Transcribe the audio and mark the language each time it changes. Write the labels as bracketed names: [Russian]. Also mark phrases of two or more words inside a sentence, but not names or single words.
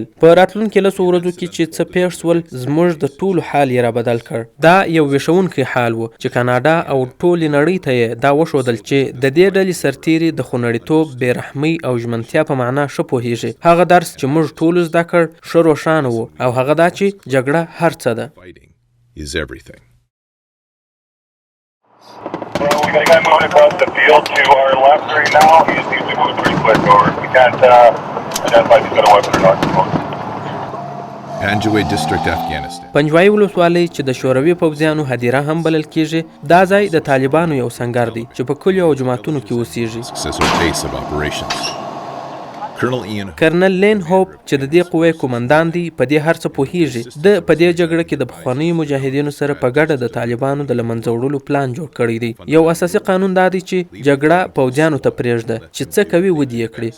[Pashto] په راتلونکي 10 ورځو کې چې څه پېښ سول زموږ د ټولو حال یې رابدل کړ. دا یو ویښونکی حال و چې کاناډا او ټولې نړۍ ته یې دا وښودل چې د دې ډلې سرتیري د خونړیتوب، بېرحمۍ او ژمنتیا په معنا ښه پوهېږي. هغه درس چې موږ ټولو زده کړ ښه روښانه و او هغه دا چې جګړه هر څه ده. [English] Is everything. Well, we got a guy moving across the field to our left right now. He just needs to move pretty quick over. We can't identify if he's got a weapon or not. Pנjوایي district, Afghanistan. [Pashto] پنجوایي ولسوالۍ چې د شوروي پوځیانو هدیره هم بلل کېږي، دا ځای د طالبانو یو سنګر دی چې په کلیو او جوماتونو کې اوسېږي. [English] Successor base of operations. [Pashto] کرنل لین هوپ چې د دې قوې قومندان دی په دې هر څه پوهیږي. د په دې جګړه کې د پخوانیو مجاهدینو سره په ګډه د طالبانو د له منځه وړلو پلان جوړ کړی دی. یو اساسي قانون دا دی چې جګړه پوځیانو ته پرېږده چې څه کوي ودې یې کړي.